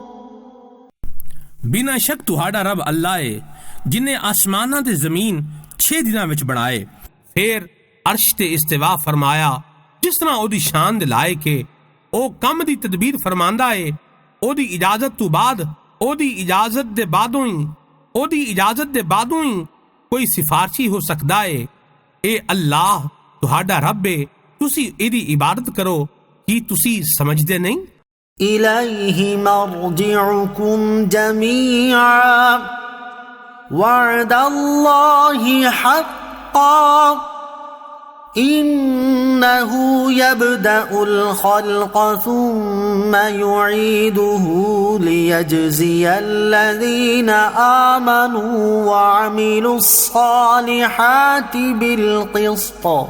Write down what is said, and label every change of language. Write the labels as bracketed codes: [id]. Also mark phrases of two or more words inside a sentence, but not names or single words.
[pa] ਬਿਨਾਂ ਸ਼ੱਕ ਤੁਹਾਡਾ ਰੱਬ ਅੱਲਾਹ ਹੈ ਜਿਨੇ ਆਸਮਾਨਾਂ ਤੇ ਜ਼ਮੀਨ 6 ਦਿਨਾਂ ਵਿੱਚ ਬਣਾਏ, ਫਿਰ ਅਰਸ਼ ਤੇ ਇਸਤਿਵਾ ਫਰਮਾਇਆ ਜਿਸ ਤਰ੍ਹਾਂ ਉਹਦੀ ਸ਼ਾਨ ਦੇ ਲਾਇਕ ਹੈ। ਉਹ ਕੰਮ ਦੀ ਤਦਬੀਰ ਫਰਮਾਂਦਾ ਹੈ, ਉਹਦੀ ਇਜਾਜ਼ਤ ਤੋਂ ਬਾਅਦ ਉਹਦੀ ਇਜਾਜ਼ਤ ਦੇ ਬਾਦੋਂ ਹੀ ਕੋਈ ਸਿਫਾਰਸ਼ੀ ਹੋ ਸਕਦਾ ਹੈ। ਇਹ ਅੱਲਾਹ ਤੁਹਾਡਾ ਰੱਬ ਹੈ, ਤੁਸੀਂ ਇਹਦੀ ਇਬਾਦਤ ਕਰੋ। ਕੀ ਤੁਸੀਂ ਸਮਝਦੇ ਨਹੀਂ? [ar] إليه مرجعكم جميعا وعد الله حقا إنه يبدأ الخلق ثم يعيده ليجزي الذين آمنوا وعملوا الصالحات بالقسط